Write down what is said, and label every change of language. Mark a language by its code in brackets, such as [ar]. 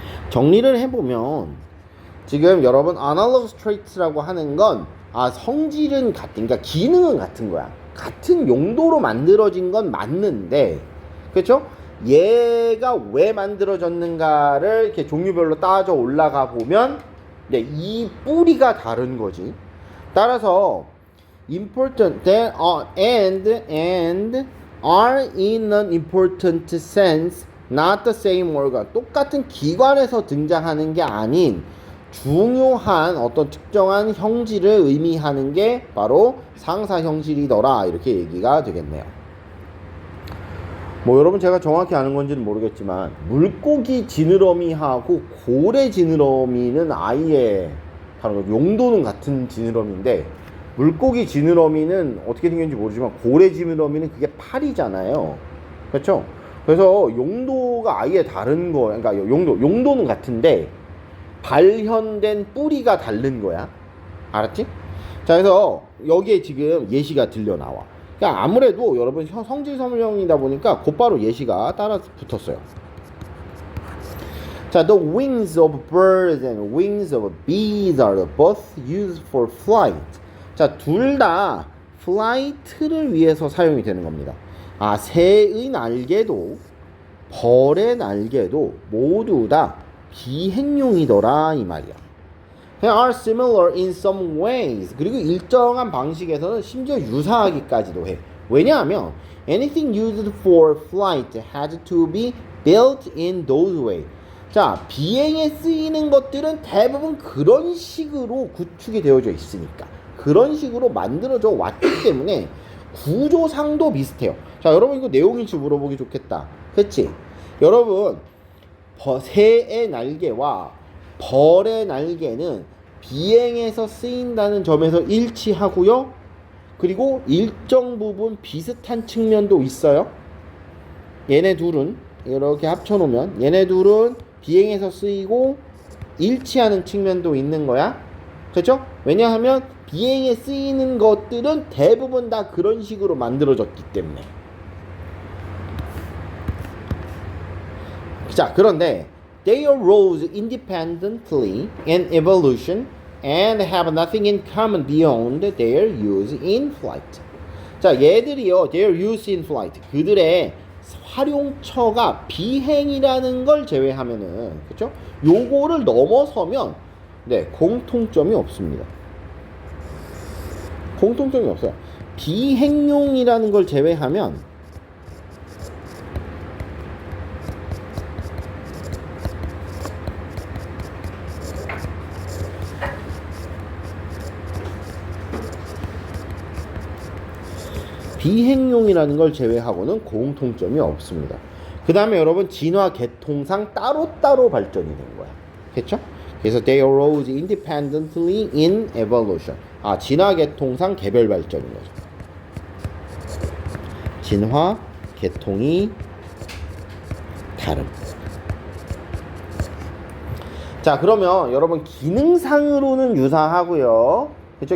[ko] 정리를 해보면 지금 여러분 analogous traits라고 하는 건 성질은 같은, 그러니까 기능은 같은 거야. 같은 용도로 만들어진 건 맞는데, 그렇죠? 얘가 왜 만들어졌는가를 이렇게 종류별로 따져 올라가 보면 이 뿌리가 다른 거지. 따라서 [en] important and are in an important sense not the same organ. [ko] 똑같은 기관에서 등장하는 게 아닌 중요한 어떤 특정한 형질을 의미하는 게 바로 상사 형질이더라. 이렇게 얘기가 되겠네요. 여러분 제가 정확히 아는 건지는 모르겠지만 물고기 지느러미하고 고래 지느러미는 아예 다른 거. 용도는 같은 지느러미인데 물고기 지느러미는 어떻게 생겼는지 모르지만 고래 지느러미는 그게 팔이잖아요. 그렇죠? 그래서 용도가 아예 다른 거. 그러니까 용도는 같은데 발현된 뿌리가 다른 거야. 알았지? 자, 그래서 여기에 지금 예시가 들려 나와. 그러니까 아무래도 여러분 성질 설명이다 보니까 곧바로 예시가 따라 붙었어요. [en] 자, the wings of birds and wings of bees are both used for flight. [ko] 자, 둘 다 flight를 위해서 사용이 되는 겁니다. 새의 날개도 벌의 날개도 모두 다 비행용이더라 이 말이야. [en] They are similar in some ways. [ko] 그리고 일정한 방식에서는 심지어 유사하기까지도 해. 왜냐하면 [en] anything used for flight had to be built in those way. [ko] 자, 비행에 쓰이는 것들은 대부분 그런 식으로 구축이 되어져 있으니까 그런 식으로 만들어져 왔기 때문에 구조상도 비슷해요. 자, 여러분 이거 내용인지 물어보기 좋겠다. 그치? 여러분 새의 날개와 벌의 날개는 비행에서 쓰인다는 점에서 일치하고요. 그리고 일정 부분 비슷한 측면도 있어요. 얘네 둘은 이렇게 합쳐놓으면 얘네 둘은 비행에서 쓰이고 일치하는 측면도 있는 거야. 그렇죠? 왜냐하면 비행에 쓰이는 것들은 대부분 다 그런 식으로 만들어졌기 때문에. [en] 자, [ko] 그런데 [en] they arose independently in evolution and have nothing in common beyond their use in flight. 자, [ko] 얘들이요, [en] their use in flight. [ko] 그들의 활용처가 비행이라는 걸 제외하면은, 그쵸? 요거를 넘어서면, 네, 공통점이 없습니다. 공통점이 없어요. 비행용이라는 걸 제외하면, 비행용이라는 걸 제외하고는 공통점이 없습니다. 그 다음에 여러분 진화 계통상 따로따로 발전이 된 거야. 그렇죠? 그래서 [en] they arose independently in evolution. [ko] 아, 진화 계통상 개별 발전인 거죠. 진화 계통이 다름. 자, 그러면 여러분 기능상으로는 유사하고요. 그렇죠?